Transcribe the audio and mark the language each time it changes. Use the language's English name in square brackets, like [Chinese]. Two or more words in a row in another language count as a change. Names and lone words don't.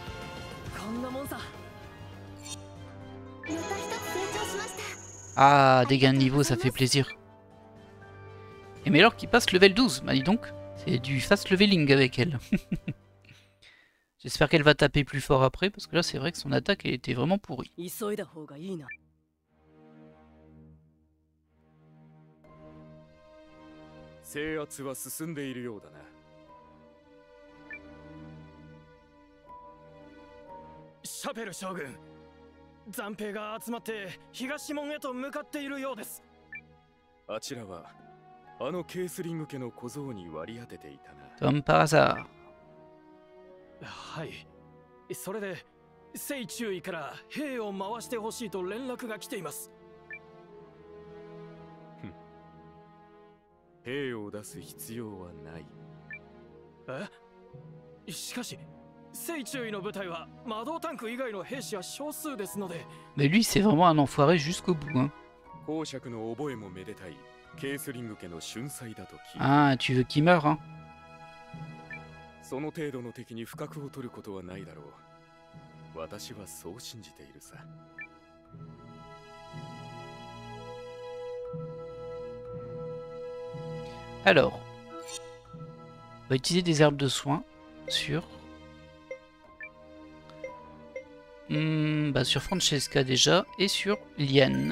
[French] Ah, dégâts de niveau, ça fait plaisir. Et mais alors qu'il passe level 12, bah dis donc, c'est du [English] fast leveling [French] avec elle. J'espère qu'elle va taper plus fort après, parce que là c'est vrai que son attaque elle était vraiment pourrie. [Japanese] 制圧は進んでいるようだな。シャペル将軍、残兵が集まって東門へと向かっているようです。あちらはあのケースリング家の小僧に割り当てていたな。 [French] Comme par hasard。 [Japanese] はい。それで聖中尉から兵を回してほしいと連絡が来ています。兵を出す必要はない。え？しかし、聖中尉の部隊は魔導タンク以外の兵士は少数ですので。 [French] Mais lui, c'est vraiment un enfoiré jusqu'au bout. Hein. [Japanese] 公爵の覚えもめでたいケースリング家の春祭だと聞いた。 [French] Ah, tu veux qu'il meure, hein? [Japanese] その程度の敵に不覚を取ることはないだろう。私はそう信じているさ。 [French] Alors, on va utiliser des herbes de soin sur... sur Francesca déjà, et sur Liane.